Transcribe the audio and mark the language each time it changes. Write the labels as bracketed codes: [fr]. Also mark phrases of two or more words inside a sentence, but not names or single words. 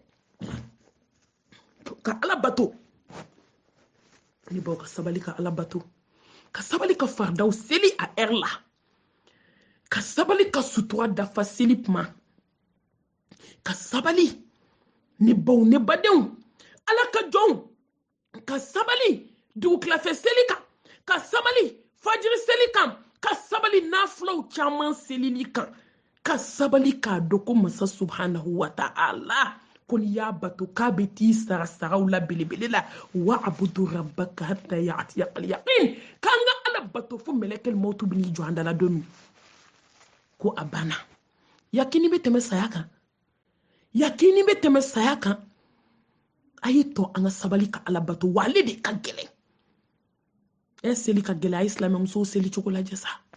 [bm] ka ala bato ne baw ka sabali ka ala bato ka sabali ka fardaw seli a heure la ka sabali ka sutura dafa seli kuma ka sabali ne baw ne badenw ala ka jɔnw ka sabali dugukilafɛ seli kan ka sabali fajiri seli kan ka sabali nafulaw caman selili kan ka sabali k'a dɔn ko masa [ar] سبحانه وتعالى [bm] koni ya bato k'a bɛ t'i sara saraw la belebele la [ar] واعبد ربك حتى يأتيك اليقين [bm] k'an ka ala bato fo mɛlɛkɛl mawtu bɛ n'i jɔ an dala don min ko a banna yakini bɛ tɛmɛ saya kan yakini bɛ tɛmɛ saya kan a ye tɔ an ka sabali ka ala bato wa ale de ka gɛlɛn seli ka gɛlɛn a ye silamɛmusow seli cogo lajɛ sa